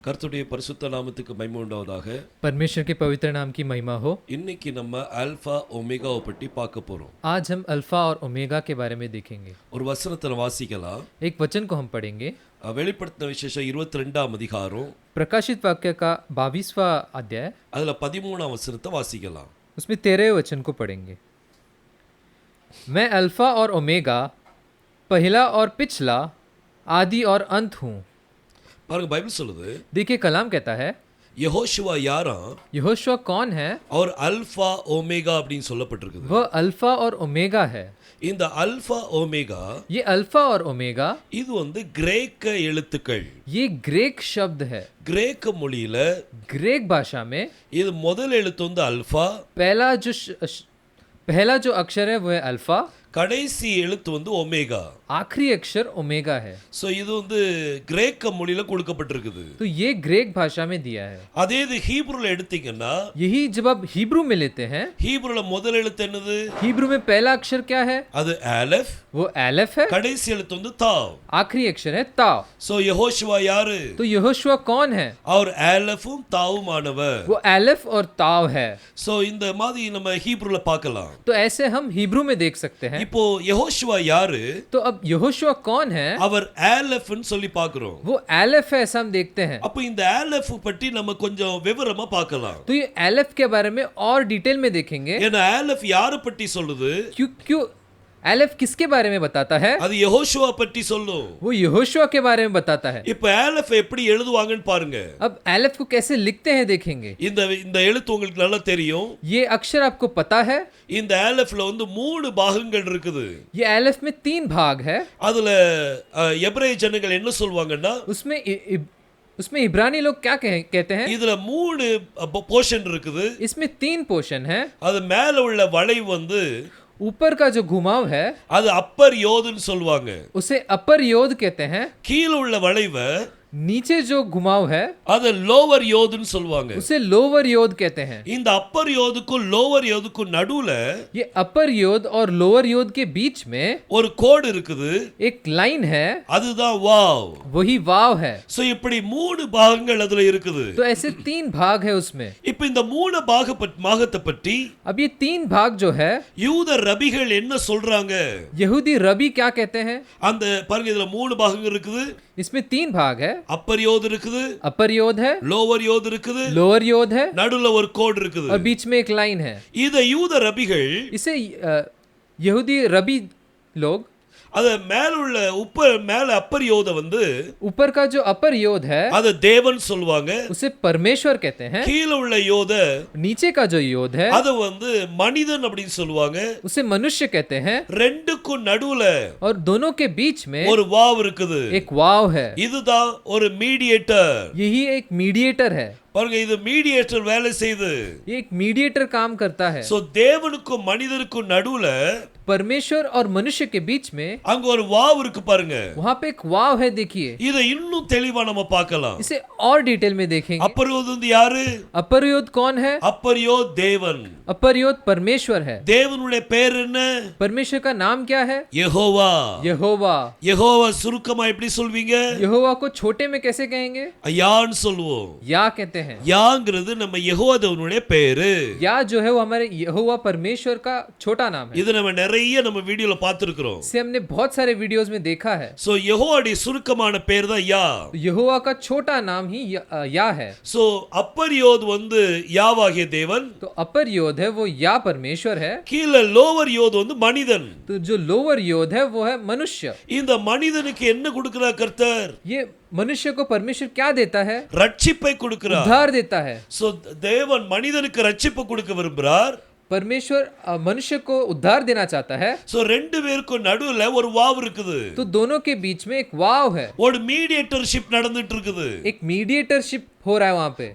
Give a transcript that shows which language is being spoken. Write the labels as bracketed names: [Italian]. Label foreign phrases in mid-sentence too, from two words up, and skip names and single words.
[Tamil] கர்த்தருடைய பரிசுத்த நாமத்துக்கு மகிமை உண்டாவதாக. [Hindi] परमेश्वर के पवित्र नाम की महिमा हो। [Tamil] இன்னைக்கு நம்ம ஆல்பா ஒமேகாவை பற்றி பார்க்க போறோம். [Hindi] आज हम अल्फा और ओमेगा के बारे में देखेंगे। [Tamil] ஒரு வசனத்தை வாசிக்கலாம். [Hindi] एक वचन को हम पढ़ेंगे। [Tamil] வெளிப்படுத்தின விசேஷம் 22ஆம் அதிகாரம் [Hindi] प्रकाशित वाक्य का 22वां अध्याय, [Tamil] அதுல 13ஆம் வசனத்தை வாசிக்கலாம். [Hindi] उसमें 13वें वचन को पढ़ेंगे। मैं अल्फा और ओमेगा, पहला और पिछला, आदि और अंत हूँ। [Tamil] பாருங்க, பைபிள் சொல்லுது, [Hindi] देखिए कलाम कहता है [Tamil] யெகோஷுவா யாரா? [Hindi] यहोशुआ कौन है? [Tamil] அவர் அல்பா ஒமேகா அப்படின்னு சொல்லப்பட்டிருக்குது. [Hindi] वह अल्फा और ओमेगा है। [Tamil] இந்த அல்பா ஒமேகா, [Hindi] ये अल्फा और ओमेगा, [Tamil] இது கிரேக்க எழுத்துக்கள். [Hindi] ये ग्रीक शब्द है। [Tamil] கிரேக்க மொழியில [Hindi] ग्रीक भाषा में [Tamil] இது முதல் எழுத்து அல்பா, [Hindi] पहला जो अक्षर है वह अल्फा, [Tamil] கடைசி எழுத்து ஒமேகா, [Hindi] आखिरी अक्षर ओमेगा है। [Tamil] சோ இது கிரேக்க மொழியில கொடுக்கப்பட்டிருக்குது. [Hindi] तो ये ग्रीक भाषा में दिया है। [Tamil] அதே இது ஹீப்ருல எடுத்தீங்கன்னா, [Hindi] यही जब आप हिब्रू में लेते हैं, [Tamil] ஹீப்ருல முதல் எழுத்து என்னது? [Hindi] हिब्रू में पहला अक्षर क्या है? [Tamil] அது ஆலெஃப், [Hindi] वो एलेफ है। [Tamil] கடைசி எழுத்து தாவ். [Hindi] आखिरी अक्षर है ताव। [Tamil] சோ யெகோஷுவா யாரு? [Hindi] तो यहोशुआ कौन है? [Tamil] அவர் ஆலெஃபும் தாவுமானவர். [Hindi] वो एलेफ और ताव है। [Tamil] சோ இந்த மாதிரி நம்ம ஹீப்ருல பார்க்கலாம். [Hindi] तो ऐसे हम हिब्रू में देख सकते हैं। [Tamil] இப்போ யெகோஷுவா யாரு? [Hindi] तो अब यहोशुआ कौन है? [Tamil] அவர் ஆலெஃப்னு சொல்லி பார்க்கிறோம். [Hindi] वो एलेफ है, ऐसा हम देखते हैं। [Tamil] அப்ப இந்த ஆலெஃப் பற்றி நம்ம கொஞ்சம் விவரமா பார்க்கலாம். [Hindi] तो ये एलेफ के बारे में और डिटेल में देखेंगे। [Tamil] ஏன்னா ஆலெஃப் யாரை பற்றி சொல்லுது? [Hindi] क्यों एलेफ किसके बारे में बताता है? [Tamil] அது யெகோஷுவா பற்றி சொல்லும். [Hindi] वो यहोशुआ के बारे में बताता है। [Tamil] இப்போ ஆலெஃப் எப்படி எழுதுவாங்கன்னு பாருங்க. [Hindi] अब एलेफ को कैसे लिखते हैं देखेंगे। [Tamil] இந்த எழுத்து உங்களுக்கு நல்லா தெரியும். [Hindi] ये अक्षर आपको पता है? [Tamil] இந்த ஆலெஃப்ல 3 பாகங்கள் இருக்குது. [Hindi] ये एलेफ में 3 भाग है। [Tamil] அதுல எபிரேய ஜனங்கள் என்ன சொல்வாங்கன்னா, [Hindi] उसमें इब्रानी लोग क्या कहते हैं? [Tamil] இதுல 3 போர்ஷன் இருக்குது. [Hindi] इसमें 3 पोर्शन है। [Tamil] அது மேல உள்ள வளைவு [Hindi] ऊपर का जो घुमाव है [Tamil] அது அப்பர் யோதுன்னு சொல்வாங்க. [Hindi] उसे अपर योद कहते हैं। [Tamil] கீழ உள்ள வளைவு [Hindi] नीचे जो घुमाव है [Tamil] அது லோவர் யோதுன்னு சொல்வாங்க. [Hindi] उसे लोअर योद कहते हैं। [Tamil] இந்த அப்பர் யோதுக்கும் லோவர் யோதுக்கும் நடுவுல [Hindi] ये अपर योद और लोअर योद के बीच में [Tamil] ஒரு கோடு இருக்குது. [Hindi] एक लाइन है, [Tamil] அதுதான் வாவ். [Hindi] वही वाव है। [Tamil] சோ இப்படி 3 பாகங்கள் அதுல இருக்குது. [Hindi] तो ऐसे 3 भाग है उसमें। [Tamil] இப்போ இந்த 3 பாகத்தை பற்றி [Hindi] अब ये 3 भाग जो है, [Tamil] யூத ரபிகள் என்ன சொல்றாங்க? [Hindi] यहूदी रबी क्या कहते हैं? [Tamil] அந்த பாருங்க, இதுல 3 பாகங்கள் இருக்குது. [Hindi] इसमें 3 भाग है। [Tamil] அப்பர் யோது இருக்குது, [Hindi] अपर योद है, [Tamil] லோவர் யோது இருக்குது, [Hindi] लोअर योद है, [Tamil] நடுவுல ஒரு கோடு இருக்குது. [Hindi] और बीच में एक लाइन है। [Tamil] இத யூத ரபிகள், [Hindi] इसे यहूदी रबी लोग, [Tamil] அத மேல உள்ள மேல அப்பர் யோத [Hindi] ऊपर का जो अपर योद है [Tamil] அத தேவன் சொல்வாங்க. [Hindi] उसे परमेश्वर कहते हैं। [Tamil] கீழ உள்ள யோத, [Hindi] नीचे का जो योद है [Tamil] அத மனிதன் அப்படினு சொல்வாங்க. [Hindi] उसे मनुष्य कहते हैं। [Tamil] ரெண்டுக்கும் நடுவுல [Hindi] और दोनों के बीच में [Tamil] ஒரு வாவ் இருக்குது. [Hindi] एक वाव है। [Tamil] இதுதான் ஒரு மீடியேட்டர். [Hindi] यही एक मीडिएटर है। [Tamil] பாருங்க, இது மீடியேட்டர் வேலை செய்யுது. [Hindi] ये एक मीडिएटर काम करता है। [Tamil] சோ தேவனுக்கும் மனிதனுக்கும் நடுவுல [Hindi] परमेश्वर और मनुष्य के बीच में [Tamil] அங்க ஒரு வாவ் இருக்கு பாருங்க. [Hindi] वहां पे एक वाव है, देखिए। [Tamil] இத இன்னும் தெளிவா நம்ம பார்க்கலாம். [Hindi] इसे और डिटेल में देखेंगे। [Tamil] அப்பர் யோது யாரு? [Hindi] अपर योद कौन है? [Tamil] அப்பர் யோது தேவன். [Hindi] अपर योद परमेश्वर है। [Tamil] தேவனுடைய பேர் என்ன? [Hindi] परमेश्वर का नाम क्या है? [Tamil] யெகோவா. [Hindi] यहोवा। [Tamil] யெகோவா சுருக்கமா எப்படி சொல்வீங்க? [Hindi] यहोवा को छोटे में कैसे कहेंगे? [Tamil] யான்னு சொல்லுவோம். [Hindi] या कहते हैं। [Tamil] யாங்கிறது நம்ம யெகோவா தேவனுடைய பேரு. [Hindi] या जो है वो हमारे यहोवा परमेश्वर का छोटा नाम है। [Tamil] இது நம்ம நிறைய நம்ம வீடியோல பார்த்திருக்கிறோம். [Hindi] इसे हमने बहुत सारे वीडियोस में देखा है। [Tamil] சோ யெகோவாவுடைய சுருக்கமான பேர் தான் யா. [Hindi] यहोवा का छोटा नाम ही या है। [Tamil] சோ அப்பர் யோது யாவாகிய தேவன். [Hindi] तो अपर योद है वो या परमेश्वर है। [Tamil] கீழ லோவர் யோது மனிதன். [Hindi] तो जो लोअर योद है वो है मनुष्य। [Tamil] இந்த மனிதனுக்கு என்ன கொடுக்கிறார் கர்த்தர்? [Hindi] ये मनुष्य को परमेश्वर क्या देता है? [Tamil] ரட்சிப்பை கொடுக்கிறார். [Hindi] उद्धार देता है। [Tamil] சோ தேவன் மனிதனுக்கு ரட்சிப்பு கொடுக்க விரும்புகிறார். [Hindi] परमेश्वर मनुष्य को उद्धार देना चाहता है। [Tamil] சோ ரெண்டு பேருக்கும் நடுவுல ஒரு வாவ் இருக்குது. [Hindi] तो दोनों के बीच में एक वाव है। [Tamil] ஒரு மீடியேட்டர்ஷிப் நடந்துட்டு இருக்குது. [Hindi] एक मीडिएटरशिप हो रहा है वहां पे।